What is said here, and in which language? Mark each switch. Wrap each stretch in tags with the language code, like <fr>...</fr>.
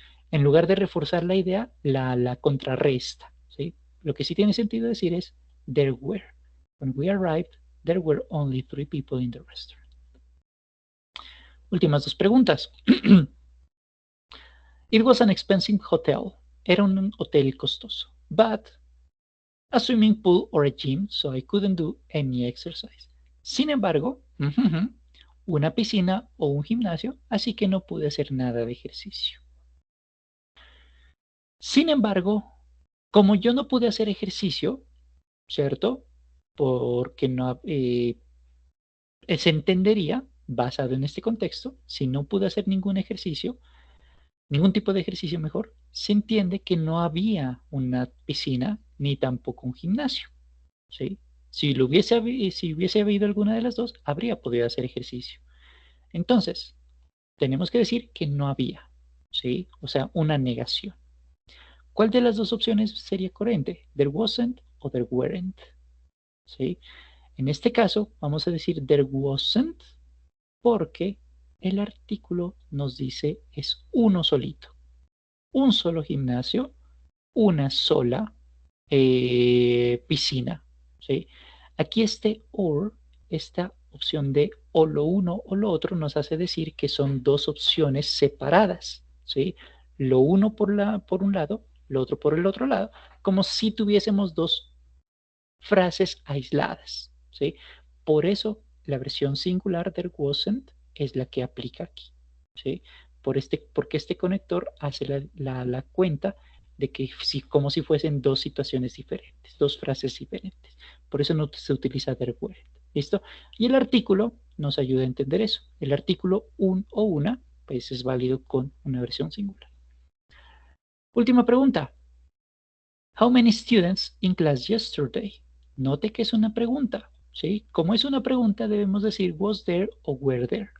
<es>En lugar de reforzar la idea, la contrarresta. ¿Sí? Lo que sí tiene sentido decir es there were.</es> <en>When we arrived, there were only 3 people in the restaurant.</en> <es>Últimas dos preguntas.</es> <en>It was an expensive hotel.</en> <es>Era un hotel costoso.</es> <en>But a swimming pool or a gym, so I couldn't do any exercise.</en> <es>Sin embargo, una piscina o un gimnasio, así que no pude hacer nada de ejercicio. Sin embargo, como yo no pude hacer ejercicio, ¿cierto? Porque no se entendería, basado en este contexto, si no pude hacer ningún ejercicio, ningún tipo de ejercicio mejor, se entiende que no había una piscina ni tampoco un gimnasio, ¿sí? Si hubiese habido alguna de las dos, habría podido hacer ejercicio. Entonces, tenemos que decir que no había, ¿sí? O sea, una negación. ¿Cuál de las dos opciones sería coherente? There wasn't o there weren't, ¿sí? En este caso, vamos a decir there wasn't porque el artículo nos dice es uno solito. Un solo gimnasio, una sola piscina, ¿sí? Aquí esta opción de o lo uno o lo otro nos hace decir que son dos opciones separadas, ¿sí? Lo uno por un lado, lo otro por el otro lado, como si tuviésemos dos frases aisladas, ¿sí? Por eso la versión singular del wasn't es la que aplica aquí, ¿sí? Porque este conector hace la cuenta de que como si fuesen dos situaciones diferentes, dos frases diferentes. Por eso no se utiliza der weren't. ¿Listo? Y el artículo nos ayuda a entender eso. El artículo un o una, pues es válido con una versión singular. Última pregunta.</es> <en>How many students in class yesterday?</en> <es>Note que es una pregunta, ¿sí? Como es una pregunta, debemos decir was there o were there.</es>